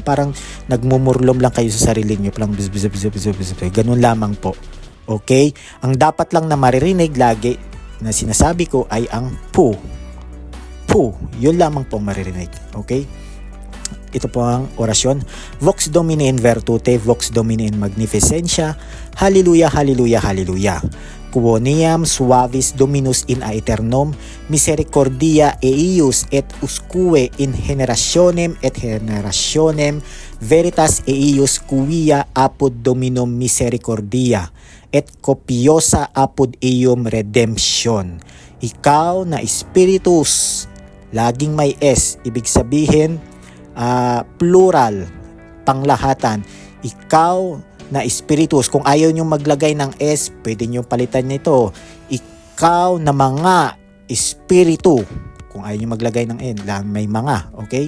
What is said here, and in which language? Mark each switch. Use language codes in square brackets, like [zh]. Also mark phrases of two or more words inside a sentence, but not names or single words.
[tl] Parang nagmumurlom lang kayo sa sarili nyo. Parang ganun lamang po. Okay? Ang dapat lang na maririnig lagi na sinasabi ko ay ang pu. Pu. Yun lamang po maririnig. Okay? Ito po ang orasyon. [la] Vox Domini in virtute, Vox Domini in magnificentia, Hallelujah, Hallelujah, Hallelujah. Quoniam suavis Dominus in aeternum, misericordia eius et usque in generationem et generationem, veritas eius quia apud Dominum misericordia, et copiosa apud eum redemption. [tl] Ikaw na Spiritus, laging may S, ibig sabihin plural, panglahatan. Ikaw na Spiritus, kung ayaw nyo maglagay ng S, pwede nyo palitan nito. Ikaw na mga Espiritu, kung ayaw nyo maglagay ng N, lang may mga, okay?